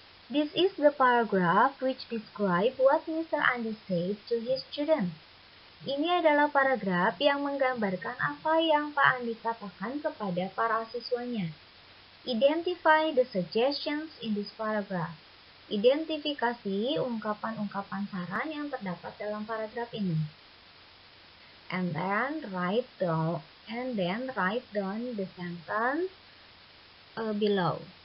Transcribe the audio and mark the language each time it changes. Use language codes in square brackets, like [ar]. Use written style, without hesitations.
[en] This is the paragraph which describe what Mr. Andy said to his students. [id] Ini adalah paragraf yang menggambarkan apa yang Pak Andi katakan kepada para siswanya. [en] Identify the suggestions in this paragraph. [id] Identifikasi ungkapan-ungkapan saran yang terdapat dalam paragraf ini. [en] And then write down the sentence below.